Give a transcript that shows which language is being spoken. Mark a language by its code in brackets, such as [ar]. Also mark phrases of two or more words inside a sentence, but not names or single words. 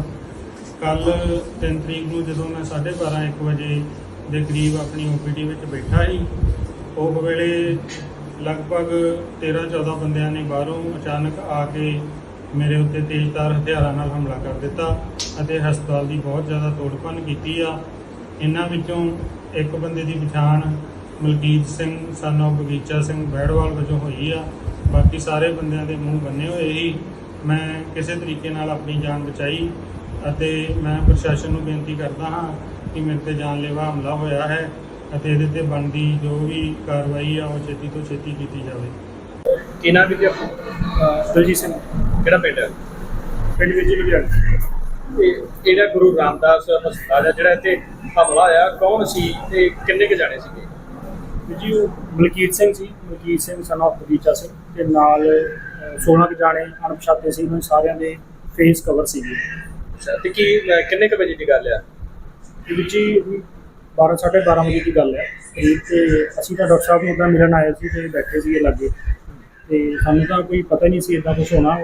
[pa] ਕੱਲ 3 ਤਰੀਕ ਨੂੰ ਜਦੋਂ ਮੈਂ 12:30-1 ਵਜੇ ਦੇ ਕਰੀਬ ਆਪਣੀ OPD ਵਿੱਚ ਬੈਠਾ ਸੀ, ਉਹ ਵੇਲੇ ਲਗਭਗ 13-14 ਬੰਦਿਆਂ ਨੇ ਬਾਹਰੋਂ ਅਚਾਨਕ ਆ ਕੇ ਮੇਰੇ ਉੱਤੇ ਤੇਜ਼ਧਾਰ ਹਥਿਆਰਾਂ ਨਾਲ ਹਮਲਾ ਕਰ ਦਿੱਤਾ ਅਤੇ ਹਸਪਤਾਲ ਦੀ ਬਹੁਤ ਜ਼ਿਆਦਾ ਤੋੜ-ਭੰਨ ਕੀਤੀ ਆ। ਇਹਨਾਂ ਵਿੱਚੋਂ ਇੱਕ ਬੰਦੇ ਦੀ ਪਛਾਣ ਮਲਕੀਤ ਸਿੰਘ [en] son of [pa] ਬਗੀਚਾ ਸਿੰਘ ਬੈੜਵਾਲ ਵਜੋਂ ਹੋਈ ਆ। ਬਾਕੀ ਸਾਰੇ ਬੰਦਿਆਂ ਦੇ ਮੂੰਹ ਬੰਨੇ ਹੋਏ ਸੀ। ਮੈਂ ਕਿਸੇ ਤਰੀਕੇ ਨਾਲ ਆਪਣੀ ਜਾਨ ਬਚਾਈ ਅਤੇ ਮੈਂ ਪ੍ਰਸ਼ਾਸਨ ਨੂੰ ਬੇਨਤੀ ਕਰਦਾ ਹਾਂ ਕਿ ਮੇਰੇ ਤੇ ਜਾਨਲੇਵਾ ਹਮਲਾ ਹੋਇਆ ਹੈ ਅਤੇ ਇਹਦੇ ਤੇ ਬਣਦੀ ਜੋ ਵੀ ਕਾਰਵਾਈ ਆ ਉਹ ਛੇਤੀ ਤੋਂ ਛੇਤੀ ਕੀਤੀ ਜਾਵੇ। ਕੀ ਨਾਮ ਵੀ ਦਲਜੀਤ ਸਿੰਘ ਕਿਹੜਾ ਪਿੰਡ ਹੈ? ਪਿੰਡ ਵਿੱਚ ਲੁਧਿਆਣਾ। ਇਹ ਜਿਹੜਾ ਗੁਰੂ ਰਾਮਦਾਸ ਹਸਪਤਾਲ ਹੈ ਜਿਹੜਾ ਇੱਥੇ ਹਮਲਾ ਹੋਇਆ, ਕੌਣ ਸੀ ਤੇ ਕਿੰਨੇ ਕੁ ਜਾਣੇ ਸੀਗੇ? ਜੀ ਉਹ ਮਲਕੀਤ ਸਿੰਘ ਸੀ, ਮਲਕੀਤ ਸਿੰਘ [en] son of [pa] ਬਗੀਚਾ ਸਿੰਘ ਤੇ ਨਾਲ 16 ਕੁ ਜਾਣੇ ਅਣਪਛਾਤੇ ਸੀ। ਉਹਨਾਂ ਸਾਰਿਆਂ ਦੇ [en] face cover [pa] ਸੀਗੇ। ਤੇ ਕੀ ਕਿੰਨੇ ਕੁ ਵਜੇ ਦੀ ਗੱਲ ਆ? ਇਹ ਵਿੱਚ ਹੀ 12-12:30 ਵਜੇ ਦੀ ਗੱਲ ਹੈ ਤੇ ਅਸੀਂ ਤਾਂ ਡਾਕਟਰ ਸਾਹਿਬ ਨੂੰ ਉੱਦਾਂ ਮਿਲਣ ਆਏ ਸੀ ਤੇ ਬੈਠੇ ਸੀਗੇ ਲਾਗੇ ਤੇ ਸਾਨੂੰ ਤਾਂ ਕੋਈ ਪਤਾ ਨਹੀਂ ਸੀ ਇੱਦਾਂ ਕੁਛ ਹੋਣਾ।